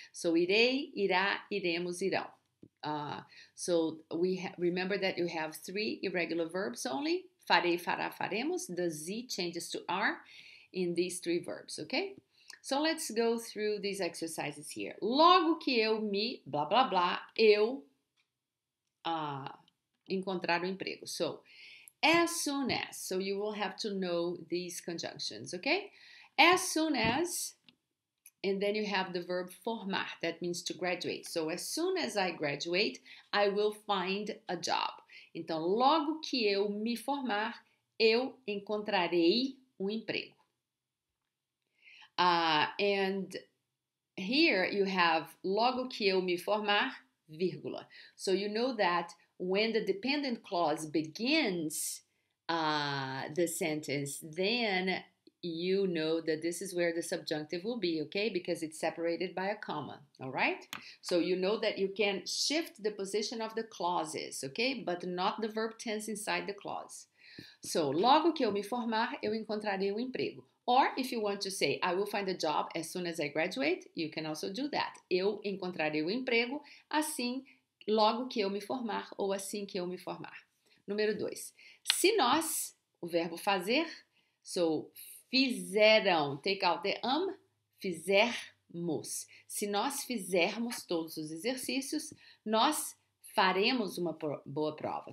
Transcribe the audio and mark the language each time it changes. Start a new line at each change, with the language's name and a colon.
English: So
Portuguese: irei, irá, iremos, irão.
English: So we remember that you have 3 irregular verbs only.
Portuguese: Farei, fará, faremos.
English: The Z changes to R in these 3 verbs, okay? So let's go through these exercises here.
Portuguese: Logo que eu me, blá, blá, blá, eu encontrar o emprego.
English: So, as soon as. So you will have to know these conjunctions, okay? As soon as, and then you have the verb
Portuguese: formar,
English: that means to graduate. So, as soon as I graduate, I will find a job.
Portuguese: Então, logo que eu me formar, eu encontrarei um emprego.
English: And here you have
Portuguese: logo que eu me formar, vírgula.
English: So you know that when the dependent clause begins the sentence, then you know that this is where the subjunctive will be, okay? Because it's separated by a comma, all right? So you know that you can shift the position of the clauses, okay? But not the verb tense inside the clause.
Portuguese: So, logo que eu me formar, eu encontrarei um emprego.
English: Or, if you want to say, I will find a job as soon as I graduate, you can also do that.
Portuguese: Eu encontrarei um emprego assim, logo que eu me formar, ou assim que eu me formar. Número 2. Se nós, o verbo fazer, so, fizeram,
English: take out the
Portuguese: fizermos. Se nós fizermos todos os exercícios, nós faremos uma boa prova.